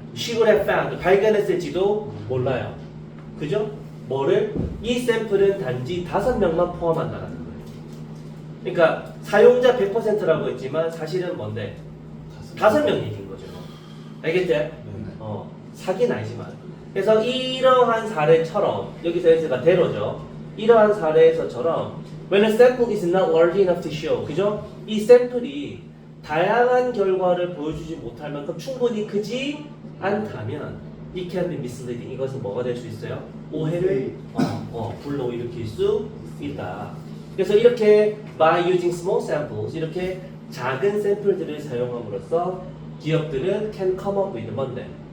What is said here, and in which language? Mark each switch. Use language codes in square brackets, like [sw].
[en] She would have found, [ko] 발견했을지도 몰라요. 그죠? 뭐를? 이 샘플은 단지 5명만 포함한다는 거예요. 그러니까 사용자 100%라고 했지만 사실은 뭔데? 5명 얘기인 거죠. 알겠지? 사기는 아니지만. 그래서 이러한 사례처럼 여기서 S가 대로죠. 이러한 사례에서처럼 [en] When a sample is not large enough to show, [ko] 그죠? 이 샘플이 다양한 결과를 보여주지 못할 만큼 충분히 크지 않다면 [en] it can be misleading. [ko] 이것은 뭐가 될 수 있어요? 오해를 불러일으킬 수 있다. 그래서 이렇게 [en] by using small samples [ko] 이렇게 작은 샘플들을 사용함으로써 기업들은 [en] can come up with [ko] 뭔데?